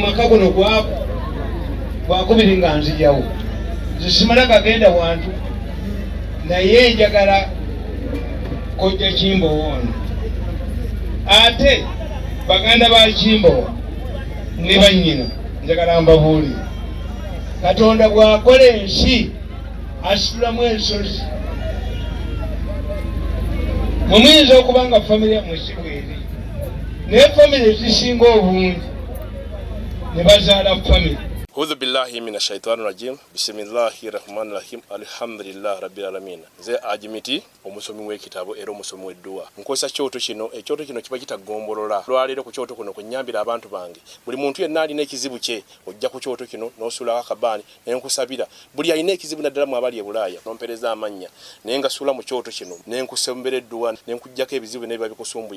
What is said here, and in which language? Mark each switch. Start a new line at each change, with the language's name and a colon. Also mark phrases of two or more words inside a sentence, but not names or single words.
Ganda: maka guno gwakubiri nga nzijawo zisimala kagenda wantu naye njagala Kojja Kimbowa ono ate baganda ba Kimbowa ne bannyina njagala mbabuulire Katonda bw'akola ensi asitulamu ensozi mumuyinza okuba nga famire yammwe si bweri naye famire zisinga obungi ne bazaala famire.
Arabic: أعوذ بالله من الشيطان الرجيم بسم الله الرحمن الرحيم. الحمد لله رب العالمين.
Ganda: Ze ajimiti omusomi w'ekitabo era omusomi w'edduwa. Nkozesa kyoto kino, ekyoto kino kiba kitagombolola. Lwalero ku kyoto kuno kunyambira abantu bange. Buli muntu yenna alina ekizibu kye ojja ku kyoto kino n'osula akabani ne nkusabira. Buli alina ekizibu naddala mu abali e Bulaaya n'ompereza amanya. Ne ngasula mu kyoto kino ne nkusembera edduwa ne nkujjako ebizibu ne biba bikusumbuye.